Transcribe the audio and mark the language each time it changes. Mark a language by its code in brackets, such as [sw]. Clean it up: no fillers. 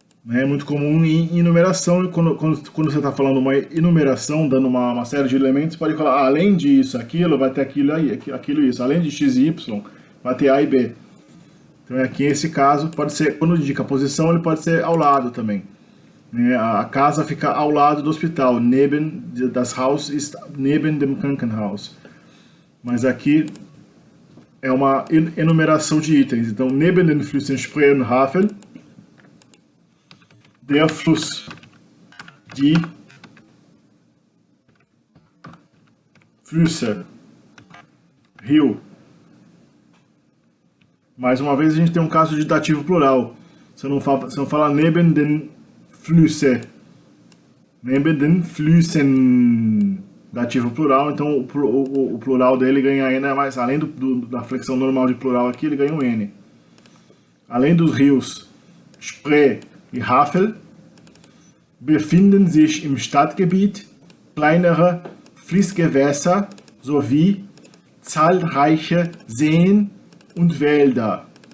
[pt] É muito comum em enumeração, e quando você está falando uma enumeração, dando uma série de elementos, pode falar, além disso, aquilo, vai ter aquilo aí, aquilo isso. Além de x e y, vai ter A e B. Então aqui, nesse caso, pode ser, quando indica a posição, ele pode ser ao lado também. A casa fica ao lado do hospital. [de] Neben, das Haus ist neben dem Krankenhaus. [pt] Mas aqui é uma enumeração de itens. Então, [de] neben den Flüssen Spree und Havel, der Fluss, die Flüsse, [pt] rio. Mais uma vez a gente tem um caso de dativo plural. Você não fala [de] neben den Flüsse, neben den Flüssen, [pt] dativo plural, então o plural dele ganha N, mas além da flexão normal de plural aqui, ele ganha um N. Além dos rios Spree e Havel, [de] befinden sich im Stadtgebiet kleinere Fließgewässer sowie zahlreiche Seen und Wälder.